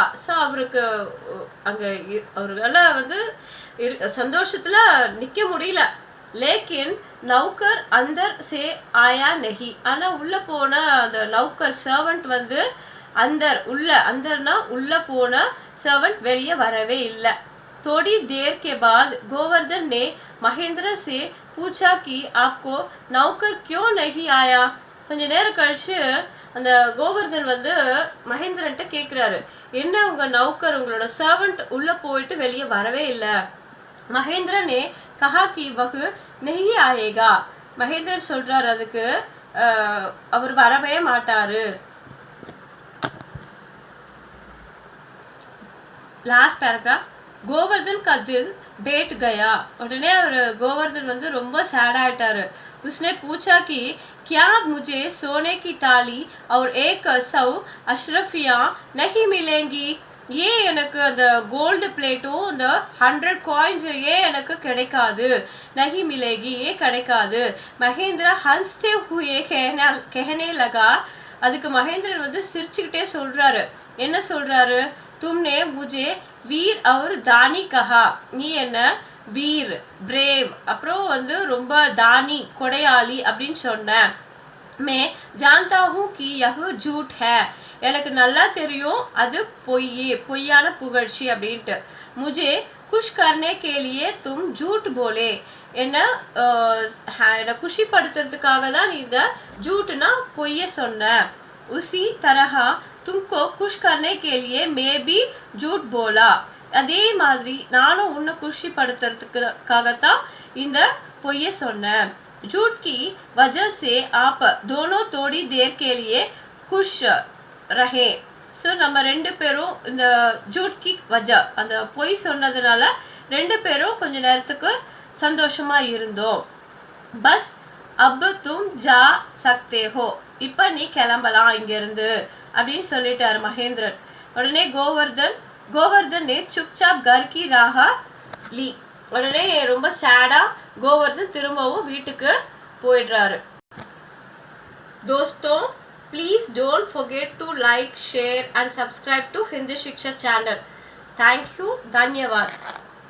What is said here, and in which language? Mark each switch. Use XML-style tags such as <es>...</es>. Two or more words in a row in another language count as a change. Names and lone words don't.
<ta>ஸோ அவருக்கு அங்கே அவர்களால் வந்து சந்தோஷத்தில் நிற்க முடியல.</ta> <hi>लेकिन नौकर अंदर से आया नहीं.</hi> <ta>ஆனால் உள்ளே போன அந்த நௌக்கர் சர்வெண்ட் வந்து அந்தர்னா உள்ளே போன சர்வெண்ட் வெளியே வரவே இல்லை.</ta> <hi>थोड़ी देर के बाद गोवर्धन ने महेंद्र से पूछा कि आपको नौकर क्यों नहीं आया.</hi> <ta>கொஞ்ச நேரம் கழிச்சு அந்த கோவர்தன் வந்து மகேந்திரன்ட்ட கேட்குறாரு, என்ன உங்கள் நௌக்கர் உங்களோட சர்வெண்ட் உள்ளே போயிட்டு வெளியே வரவே இல்லை.</ta> <hi>महेंद्र ने कहा कि वो नहीं आएगा.</hi> <ta>மகேந்திரன் சொல்றாரு அதுக்கு அவர் வரவே மாட்டாரு.</ta> <en>last paragraph.</en> <hi>கோவர்தன் का दिल बैठ गया. उन्होंने गोवर्धन</hi> <ta>வந்து ரொம்ப சேட் ஆயிட்டாரு.</ta> <hi>उसने पूछा कि क्या मुझे सोने की ताली और 100 अशरफियाँ नहीं मिलेंगी.</hi> <ta>ये எனக்கு அந்த</ta> <en>gold plate</en> <ta>அந்த 100 காயின்ஸ் ஏன் எனக்கு கிடைக்காது,</ta> <hi>नहीं मिलेगी, ये கிடைக்காது. மகேந்திர हंसते हुए कहने लगा.</hi> <ta>அதுக்கு மகேந்திரன் வந்து சிரிச்சுக்கிட்டே சொல்றாரு. என்ன சொல்றாரு,</ta> <hi>तुमने मुझे वीर और दानी कहा.</hi> <ta>நீ என்ன வீர், பிரேவ், அப்புறம் வந்து ரொம்ப தானி கொடையாளி அப்படின்னு சொன்ன.</ta> <hi>मैं जानता हूँ कि यह झूठ है.</hi> <ta>எனக்கு நல்லா தெரியும் அது பொய்யான புகழ்ச்சி அப்படின்ட்டு.</ta> <hi>मुझे खुश करने के लिए तुम झूठ बोले.</hi> <ta>என்ன குஷிப்படுத்துறதுக்காக தான் நீ இந்த झूठனா பொய்ய சொன்ன.</ta> <hi>उसी तरह तुमको खुश करने के लिए मैं भी झूठ बोला.</hi> <ta>அதே மாதிரி நானும் உன்னை குஷிப்படுத்துறதுக்காகத்தான் இந்த பொய்ய சொன்னேன்.</ta> <hi>झूठ की वजह से आप दोनों थोड़ी देर के लिए खुश रहे.</hi> <ta>ஸோ நம்ம 2 பேரும் இந்த</ta> <hi>झूठ की वजह,</hi> <ta>அந்த பொய் சொன்னதுனால 2 பேரும் கொஞ்ச நேரத்துக்கு சந்தோஷமா இருந்தோம்.</ta> <hi>बस अब तुम जा सकते हो.</hi> <ta>இப்போ நீ கிளம்பலாம் இங்கேருந்து அப்படின்னு சொல்லிட்டாரு மகேந்திரன்.</ta> <hi>உடனே கோவர்தன் ने चुपचाप घर की राह ली.</hi> <ta>உடனே ரொம்ப சேடா கோவர்தன் திரும்பவும் வீட்டுக்கு போயிடுறாரு.</ta> <hi>दोस्तों,</hi> <en>please don't forget to like, share and subscribe to Hindi Shiksha channel. Thank you.</en> <hi>धन्यवाद.</hi>